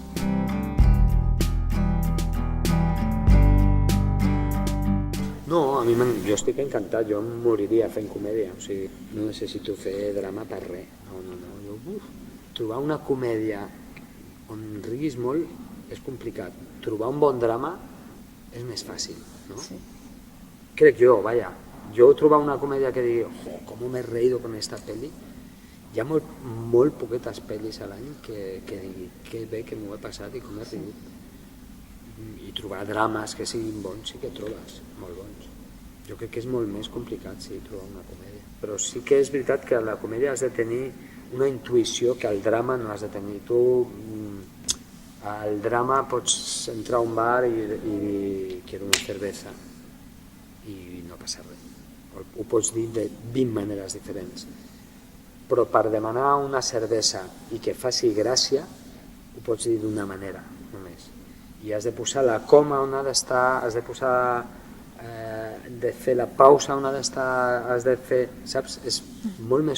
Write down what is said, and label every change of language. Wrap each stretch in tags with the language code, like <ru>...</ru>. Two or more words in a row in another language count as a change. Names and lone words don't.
<ca>No, jo estic encantat, jo em moriria fent comèdia, o sigui, no necessito fer drama per res. No. Trobar una comèdia on riguis molt és complicat. Trobar un bon drama és més fàcil, no? Sí. Crec jo, vaja. Jo trobar una comèdia que digui, com</ca> <es>m'he reído con esta peli,</es> <ca>hi ha molt poquetes pel·lis a l'any que digui que bé que m'ho he passat i com he rigut. I trobar drames que siguin bons sí que trobes molt bons. Jo crec que és molt més complicat, sí, trobar una comèdia. Però sí que és veritat que a la comèdia has de tenir una intuïció que al drama no has de tenir. Tu al drama pots entrar a un bar i dir</ca> <es>quiero una cerveza</es> <ca>i no passa res. Ho pots dir de 20 maneres diferents. Però per demanar una cervesa i que faci gràcia ho pots dir d'una manera només. I has de posar la coma on ha d'estar, has de posar de fer la pausa on ha d'estar, has de fer, saps?</ca>